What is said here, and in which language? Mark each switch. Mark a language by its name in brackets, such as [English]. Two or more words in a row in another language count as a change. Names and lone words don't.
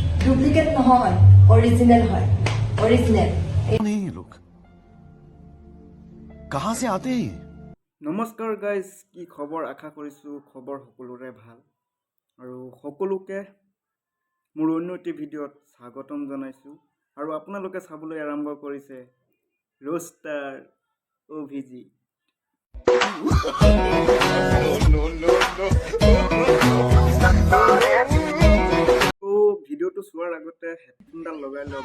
[Assamese] ডুপ্লিকেট নহয়, অৰিজিনেল হয়, অৰিজিনেল। [Hindi] कौन है ये लोग? कहाँ से आते हैं? [Assamese] নমস্কাৰ গাইজ, কি খবৰ? আশা কৰিছোঁ খবৰ সকলোৰে ভাল আৰু সকলোকে মোৰ অন্য এটি ভিডিঅ'ত স্বাগতম জনাইছোঁ। আৰু আপোনালোকে চাবলৈ আৰম্ভ কৰিছে ৰোষ্টাৰ অভিজিত। ভিডিঅ'টো চোৱাৰ আগতে হেডফোনডাল লগাই লওক।